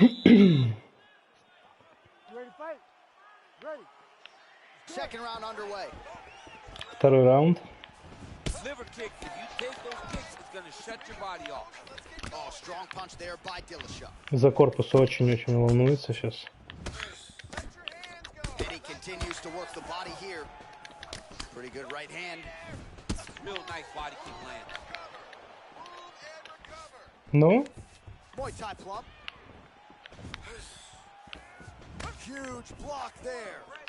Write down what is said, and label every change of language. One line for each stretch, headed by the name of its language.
English: You ready to fight? Ready. Second round underway.
Russian: Второй раунд.
English: Liver kick, if you take those kicks, it's going to shut your body off. Oh, strong punch there by Dillashaw.
Russian: За корпус очень-очень волнуется сейчас.
English: And he continues to work the body here. Pretty good right hand. Real nice body kick land.
Russian: Ну?
English: Muay Thai plump. Huge block there.